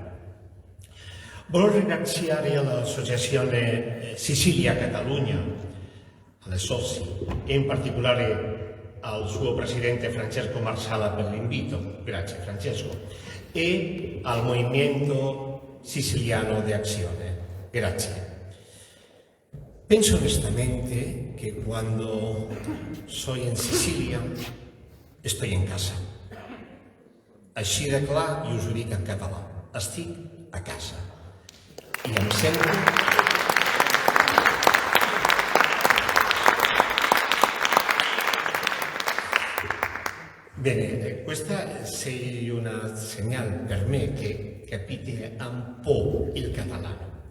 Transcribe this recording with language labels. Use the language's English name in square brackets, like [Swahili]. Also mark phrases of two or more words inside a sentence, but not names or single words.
[Italian] Voglio ringraziare l'associazione Sicilia-Catalogna, alle soci e in particolare al suo presidente Francesco Marsala per l'invito, grazie Francesco, e al Movimento Siciliano di Azione, grazie. Penso onestamente [Spanish] que cuando soy en Sicilia estoy en casa. [Catalan] Així de clar, i us ho dic en català, estic a casa. I em sento... [Italian] Bene, questa sei una segnale per me che capite un po' il catalano.